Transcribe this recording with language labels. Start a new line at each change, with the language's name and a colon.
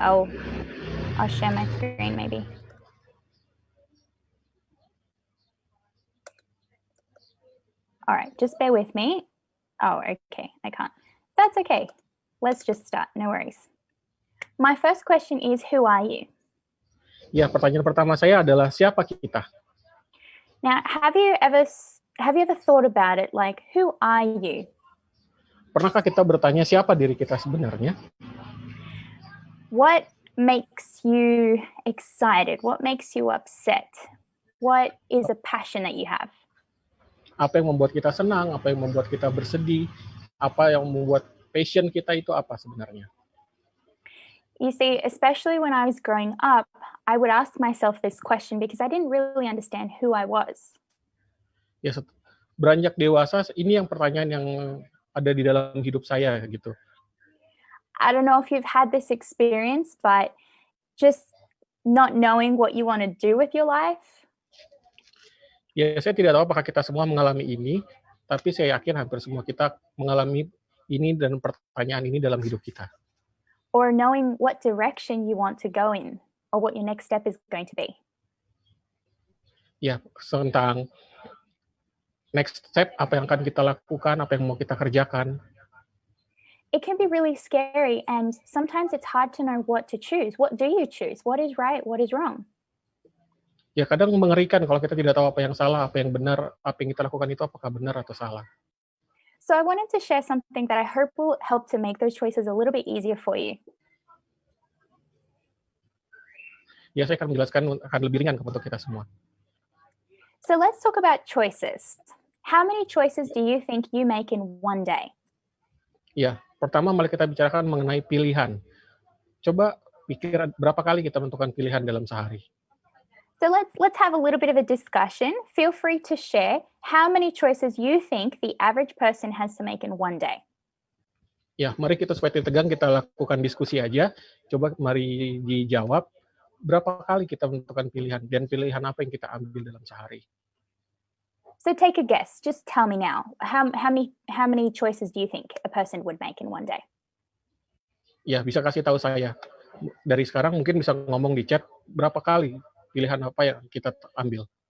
English: I'll share my screen maybe. All right, just bear with me. Oh, okay, I can't. That's okay. Let's just start, no worries. My first question is, who are you?
Indonesian: Ya, pertanyaan pertama saya adalah siapa kita?
English: Now, have you ever thought about it? Like, who are you?
Indonesian: Pernahkah kita bertanya siapa diri kita sebenarnya?
English: What makes you excited? What makes you upset? What is a passion that you have?
Indonesian: Apa yang membuat kita senang? Apa yang membuat kita bersedih? Apa yang membuat passion kita itu apa sebenarnya?
English: You see, especially when I was growing up, I would ask myself this question because I didn't really understand who I was.
Indonesian: Ya, beranjak dewasa, ini yang pertanyaan yang ada di dalam hidup saya gitu.
English: I don't know if you've had this experience, but just not knowing what you want to do with your life.
Indonesian: Ya, saya tidak tahu apakah kita semua mengalami ini, tapi saya yakin hampir semua kita mengalami ini dan pertanyaan ini dalam hidup kita.
English: Or knowing what direction you want to go in, or what your next step is going to be.
Indonesian: Ya, tentang
English: next step,
Indonesian: apa yang akan kita lakukan, apa yang mau kita kerjakan.
English: It can be really scary, and sometimes it's hard to know what to choose. What do you choose? What is right? What is wrong?
Indonesian: Ya, kadang mengerikan kalau kita tidak tahu apa yang salah, apa yang benar, apa yang kita lakukan itu apakah benar atau salah.
English: So I wanted to share something that I hope will help to make those choices a little bit easier for you.
Indonesian: Ya, saya akan menjelaskan akan lebih ringan untuk kita semua.
English: So let's talk about choices. How many choices do you think you make in one day?
Indonesian: Ya, pertama mari kita bicarakan mengenai pilihan. Coba pikir berapa kali kita menentukan pilihan dalam sehari.
English: So let's have a little bit of a discussion. Feel free to share how many choices you think the average person has to make in one day.
Indonesian: Ya, mari kita supaya tegang kita lakukan diskusi aja. Coba mari dijawab berapa kali kita menentukan pilihan dan pilihan apa yang kita ambil dalam sehari.
English: So take a guess. Just tell me now. How many choices do you think a person would make in one day?
Indonesian: Ya, bisa kasih tahu saya. Dari sekarang mungkin bisa ngomong di chat berapa kali pilihan apa yang kita ambil.